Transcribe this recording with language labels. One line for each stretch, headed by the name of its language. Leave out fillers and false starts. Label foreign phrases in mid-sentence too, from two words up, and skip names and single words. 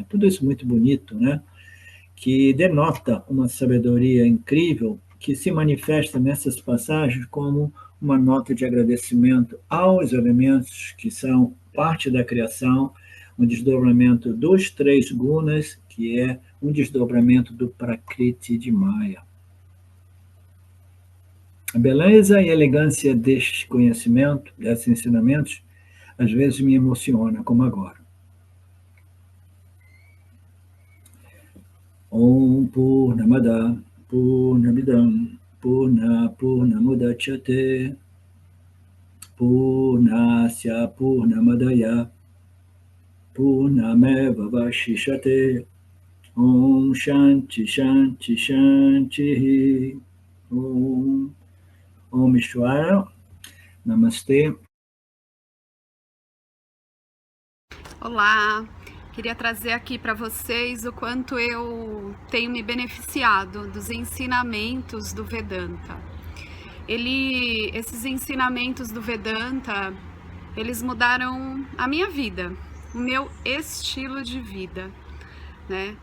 Portuguese: Tudo isso muito bonito, né? Que denota uma sabedoria incrível que se manifesta nessas passagens como uma nota de agradecimento aos elementos que são parte da criação, um desdobramento dos 3 gunas, que é um desdobramento do Prakriti de Maya. A beleza e a elegância deste conhecimento, desses ensinamentos, às vezes me emociona, como agora.
Sanskrit: ॐ पूर्णमद पूर्णमिदं पूर्णमुदच्यते पूर्णस्य पूर्णमादाय पूर्णमेव वशिषते ॐ शान्ति शान्ति शान्ति ॐ ईश्वर नमस्ते.
Portuguese: Olá, queria trazer aqui para vocês o quanto eu tenho me beneficiado dos ensinamentos do Vedanta. Esses ensinamentos do Vedanta, eles mudaram a minha vida, o meu estilo de vida, né?